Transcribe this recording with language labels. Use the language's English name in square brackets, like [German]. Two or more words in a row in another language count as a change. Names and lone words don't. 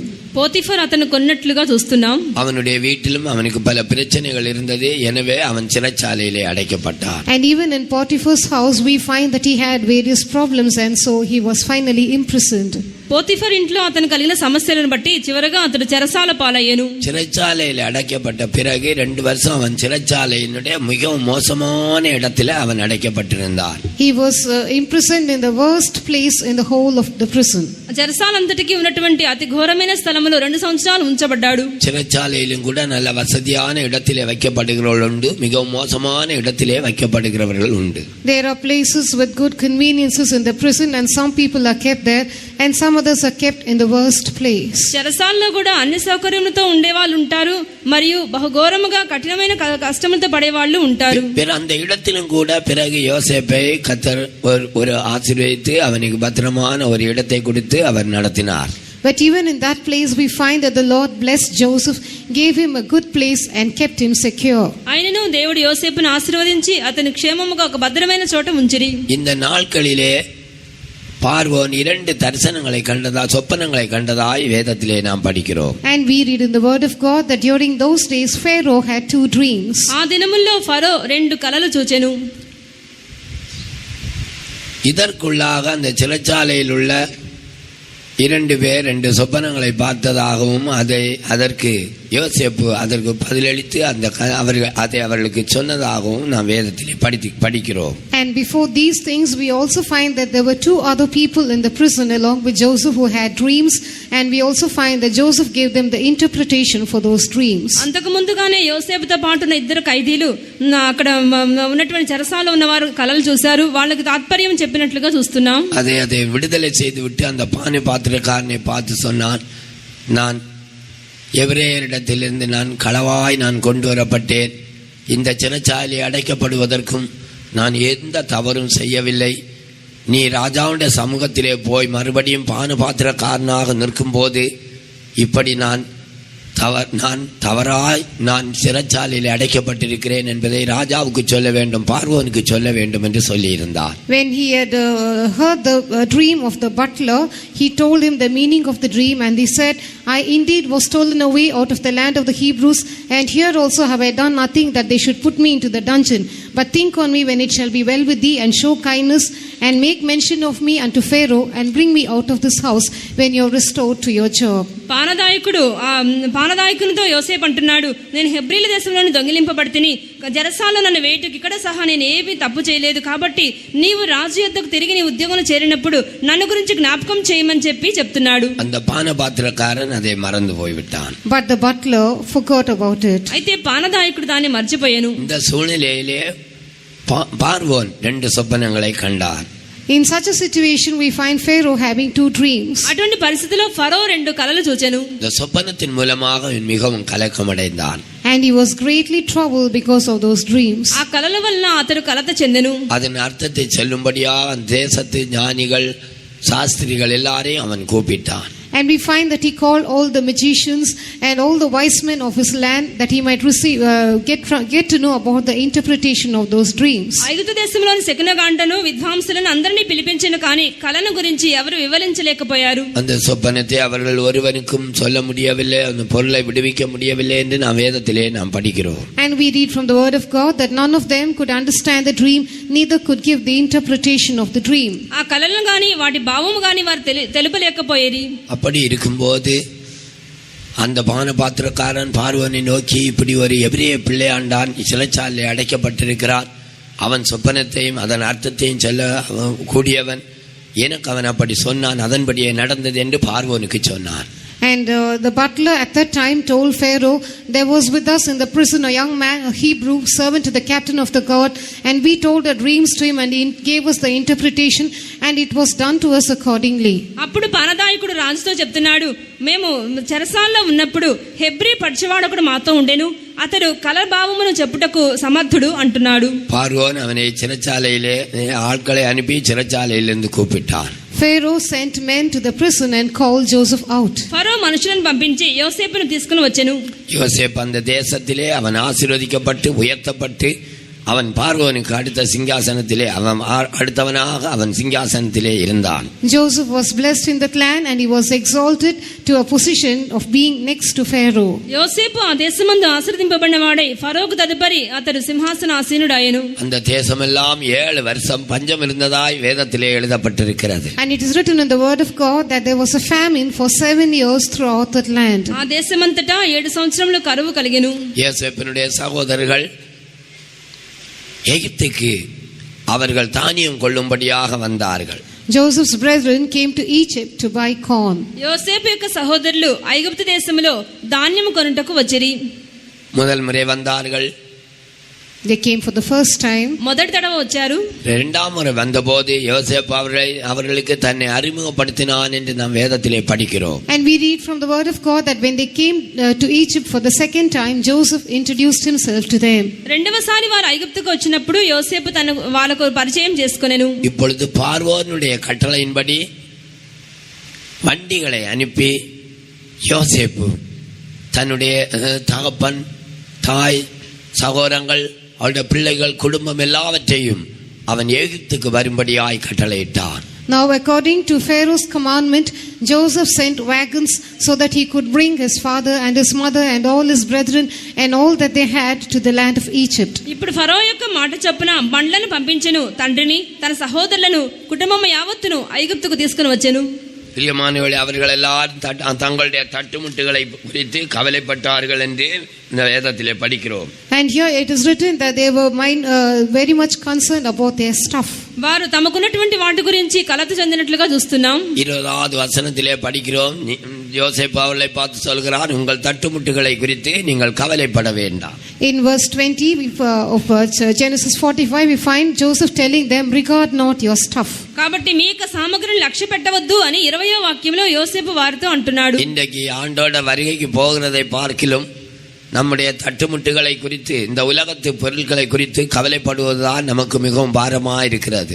[Telugu] పోతిఫర్ అతను కొన్నట్లుగా చూస్తున్నాం. [Tamil] அவனுடைய வீட்டிலும் அவனுக்கு பல பிரச்சனைகள் இருந்தது. எனவே அவன் சிறைச்சாலையிலே அடைக்கப்பட்டான். [English] And even in Potiphar's house we find that he had various problems and so he was finally imprisoned. [Telugu] పోతిఫర్ ఇంట్లో అతను కలిగిన సమస్యలను బట్టి చివరగా అతడు చెరసాల పాలయ్యను. [Tamil] சிறைச்சாலையில் அடைக்கப்பட்ட பிறகு 2 வருஷம் அவன் சிறைச்சாலையினுடைய மிகவும் மோசமான இடத்துல அவன் அடைக்கப்பட்டிருந்தான். [English] He was imprisoned in the worst place in the whole of the prison. [Telugu] చెరసాలంతటికి ఉన్నటువంటి అతి ఘోరమైన స్థలములో 2 సంవత్సరాలు ఉంచబడ్డాడు. [Tamil] சிறைச்சாலையிலும் கூட நல்ல வசதியான இடத்திலே வைக்கப்படுகிறவர்கள் உண்டு, மிகவும் மோசமான இடத்திலே வைக்கப்படுகிறவர்கள் உண்டு. [English] There are places with good conveniences in the prison and some people are kept there and some others are kept in the worst place. [Telugu] చెరసాలలో కూడా అన్ని సౌకర్యములతో ఉండేవాళ్ళు ఉంటారు మరియు బహుఘోరముగా కఠినమైన కష్టములతో పడేవాళ్ళు ఉంటారు. [Tamil] அந்த இடத்திலும் கூட பிறகு யோசேப்பை கர்த்தர் ஒரு ஆசீர்வதித்து அவனுக்கு பத்திரமான ஒரு இடத்தை கொடுத்து அவர் நடத்தினார். [English] But even in that place we find that the Lord blessed Joseph, gave him a good place and kept him secure. [Telugu] ఆయనను దేవుడు యోసేపును ఆశీర్వదించి అతని క్షేమముగా ఒక భద్రమైన చోట ఉంచిరి. [Tamil] இந்த நாட்களிலே பார்வோன் 2 தரிசனங்களை கண்டதாய் சொப்பனங்களை கண்டதாய் வேதத்திலே நாம் படிக்கிறோம். [English] And we read in the word of God that during those days Pharaoh had 2 dreams. [Telugu] ఆ దినముల్లో ఫరో 2 కలలు చూచెను. [Tamil] இதற்குள்ளாக அந்த சிறைச்சாலையில் உள்ள 2 பேர் 2 சொப்பனங்களை பார்த்ததாகவும் அதற்கு யோசேப்பு அதற்கு பதிலளித்து அதை அவர்களுக்கு சொன்னதாகவும் நாம் வேதத்திலே படிக்கிறோம். [English] And before these things we also find that there were 2 other people in the prison along with Joseph who had dreams, and we also find that Joseph gave them the interpretation for those dreams. [Telugu] అంతకు ముందుగానే యోసేపుతో పాటు ఉన్న 2 ఖైదీలు అక్కడ ఉన్నటువంటి చెరసాలలో ఉన్నవారు కలలు చూశారు. వాళ్ళకి తాత్పర్యం చెప్పినట్లుగా చూస్తున్నాం. [Tamil] அதை விடுதலை செய்து விட்டு அந்த பானை பாத்திரக்காரனை பார்த்து சொன்னான், நான் எபிரேயரிடத்திலிருந்து நான் களவாய் நான் கொண்டு வரப்பட்டேன். இந்த சிறைச்சாலை அடைக்கப்படுவதற்கும் நான் எந்த தவறும் செய்யவில்லை. நீ ராஜாவுடைய சமூகத்திலே போய் மறுபடியும் பாத்திரக்காரனாக நிற்கும் போது இப்படி நான் தவறாய் நான் சிறைச்சாலையில் அடைக்கப்பட்டிருக்கிறேன் என்பதை ராஜாவுக்கு சொல்ல வேண்டும், பார்வோனுக்கு சொல்ல வேண்டும் என்று சொல்லி இருந்தார். [English] When he had heard the dream of the butler, he told him the meaning of the dream, and he said, I indeed was stolen away out of the land of the Hebrews, and here also have I done nothing that they should put me into the dungeon. But think on me when it shall be well with thee, and show kindness, and make mention of me unto Pharaoh, and bring me out of this house when you are restored to your job. [Telugu] పానదాయకునితో యోసేపు అంటున్నాడు, నేను హెబ్రీల దేశంలోని దొంగిలింపబడితిని, చెరసాలలో నన్ను వేటుకి ఇక్కడ సహా నేను ఏమీ తప్పు చేయలేదు. కాబట్టి నీవు రాజు యొద్దకు తిరిగి నీ ఉద్యోగంలో చేరినప్పుడు నన్ను గురించి జ్ఞాపకం చేయమని చెప్తున్నాడు. [Tamil] அந்த பானபாத்திரக்காரன் அதை மறந்து போய்விட்டான். [English] But the butler forgot about it. [Telugu] అయితే పానదాయకుడు దాన్ని మర్చిపోయాను. [Tamil] இந்த சூழ்நிலையிலே பார்வோன் 2 சொப்பனங்களை கண்டார். [English] In such a situation, we find Pharaoh having 2 dreams. [Telugu] అటువంటి పరిస్థితిలో ఫరో 2 కలలు చూచెను. [Tamil] இந்த சொப்பனத்தின் மூலமாக அவன் மிகவும் கலக்கமடைந்தான். [English] And he was greatly troubled because of those dreams. [Telugu] ఆ కలల వలన అతడు కలత చెందెను. [Tamil] அதன் அர்த்தத்தை சொல்லும்படியாக அந்த தேசத்து ஞானிகள் சாஸ்திரிகள் எல்லாரையும் அவன் கூப்பிட்டான். [English] And we find that he called all the magicians and all the wise men of his land that he might receive, get to know about the interpretation of those dreams. [Telugu] ఐగుప్తు దేశంలోని శకునగాండను విద్వాంసులను అందరినీ పిలిపించెను, కానీ కలను గురించి ఎవరు వివరించలేకపోయారు. [Tamil] அந்த சொப்பனத்தை அவர்கள் ஒருவனுக்கும் சொல்ல முடியவில்லை, அந்த பொருளை விடுவிக்க முடியவில்லை என்று நாம் வேதத்திலே நாம் படிக்கிறோம். [English] And we read from the word of God that none of them could understand the dream, neither could give the interpretation of the dream. [Telugu] ఆ కలలను గాని వాటి భావము గాని వారు తెలుపలేకపోయేది. [Tamil] அப்படி இருக்கும்போது அந்த பானபாத்திரக்காரன் பார்வோனை நோக்கி, இப்படி ஒரு எபிரேய பிள்ளையாண்டான் சிறைச்சாலை அடைக்கப்பட்டிருக்கிறான், அவன் சொப்பனத்தையும் அதன் அர்த்தத்தையும் சொல்ல கூடியவன், எனக்கு அவன் அப்படி சொன்னான், அதன்படியே நடந்தது என்று பார்வோனுக்கு சொன்னான். [English] And the butler at that time told Pharaoh, there was with us in the prison a young man, a Hebrew, servant to the captain of the guard, and we told our dreams to him and he gave us the interpretation and it was done to us accordingly. [Telugu] అప్పుడు పానదాయకుడు రాజుతో చెప్తున్నాడు, మేము చెరసాల్లో ఉన్నప్పుడు హెబ్రీ పడిచేవాడొకడు మాతో ఉండెను, అతడు కల భావమును చెప్పుటకు సమర్థుడు అంటున్నాడు. [Tamil] பார்வோன் அவனை சிறைச்சாலையிலே ஆட்களை அனுப்பி சிறைச்சாலையிலிருந்து கூப்பிட்டான். [English] Pharaoh sent men to the prison and called Joseph out. [Telugu] ఫరో మనుషులను పంపించి యోసేపును తీసుకుని వచ్చెను. [Tamil] யோசேப்பு அந்த தேசத்திலே அவன் ஆசீர்வதிக்கப்பட்டு உயர்த்தப்பட்டு அவன் பார்வோனுக்கு அடுத்த சிங்காசனத்திலே அவன் அடுத்தவனாக அவன் சிங்காசனத்திலே இருந்தான். [English] Joseph was blessed in that land and he was exalted to a position of being next to Pharaoh. [Telugu] యోసేపు ఆ దేశమందు ఆశీర్వదింపబడిన వాడై ఫరోకు తదుపరి అతడు సింహాసనాసీనుడాయెను. [Tamil] அந்த தேசமெல்லாம் 7 வருஷம் பஞ்சம் இருந்ததாய் வேதத்திலே எழுதப்பட்டிருக்கிறது. [English] And it is written in the word of God that there was a famine for 7 years throughout that land. [Telugu] ఆ దేశమంతటా 7 సంవత్సరములు కరువు కలిగెను. [Tamil] யோசேப்பினுடைய சகோதரர்கள் எகிப்துக்கு அவர்கள் தானியம் கொள்ளும்படியாக வந்தார்கள். [English] Joseph's brethren came to Egypt to buy corn. [Telugu] యోసేపు యొక్క సహోదరులు ఐగుప్తు దేశములో ధాన్యము కొనుటకు వచ్చిరి. [Tamil] முதல் முறை வந்தார்கள். [English] They came for the first time. [Telugu] మొదటి తడవ వచ్చారు. [Tamil] இரண்டாம் முறை வந்தபோது யோசேப்பு அவர்களுக்கு தன்னை அறிமுகப்படுத்தினான் என்று நாம் வேதத்திலே படிக்கிறோம். [English] And we read from the word of God that when they came to Egypt for the second time, Joseph introduced himself to them. [Telugu] రెండవసారి వారు ఐగుప్తుకు వచ్చినప్పుడు యోసేపు తన వాళ్ళకు పరిచయం చేసుకొనెను. [Tamil] இப்பொழுது பார்வோனுடைய கட்டளையின்படி வண்டிகளை அனுப்பி யோசேப்பு தன்னுடைய தகப்பன், தாய், சகோதரங்கள், அவருடைய பிள்ளைகள், குடும்பம் எல்லாவற்றையும் அவன் எகிப்துக்கு வரும்படியாய் கட்டளையிட்டான். [English] Now according to Pharaoh's commandment, Joseph sent wagons so that he could bring his father and his mother and all his brethren and all that they had to the land of Egypt. [Telugu] ఇప్పుడు ఫరో యొక్క మాట చొప్పున బండ్లను పంపించెను, తండ్రిని తన సహోదరులను కుటుంబం యావత్తును ఐగుప్తుకు తీసుకుని వచ్చెను. [Tamil] பிரியமானவர்களே, அவர்கள் எல்லாரும் தங்களுடைய தட்டுமுட்டுகளை குறித்து கவலைப்பட்டார்கள் என்று இந்த வேதத்திலே படிக்கிறோம். [English] And here it is written that they were very much concerned about their stuff. [Telugu] వారు తమకున్నటువంటి వాటి గురించి కలత చెందినట్లుగా చూస్తున్నాం. [Tamil] 20வது வசனத்திலே படிக்கிறோம், யோசேப்பு அவர்களை பார்த்து சொல்கிறார், உங்கள் தட்டுமுட்டுகளை குறித்து நீங்கள் கவலைப்பட வேண்டாம். [English] In verse 20 of Genesis 45 we find Joseph telling them, regard not your stuff. [Telugu] కాబట్టి మీ యొక్క సామగ్రిని లక్ష్య పెట్టవద్దు అని 20వ వాక్యంలో యోసేపు వారితో అంటున్నాడు. [Tamil] இன்றைக்கு ஆண்டோட வருகைக்கு போகிறதை பார்க்கிலும் நம்முடைய தட்டுமுட்டுகளை குறித்து, இந்த உலகத்து பொருட்களை குறித்து கவலைப்படுவதுதான் நமக்கு மிகவும் பாரமாக இருக்கிறது.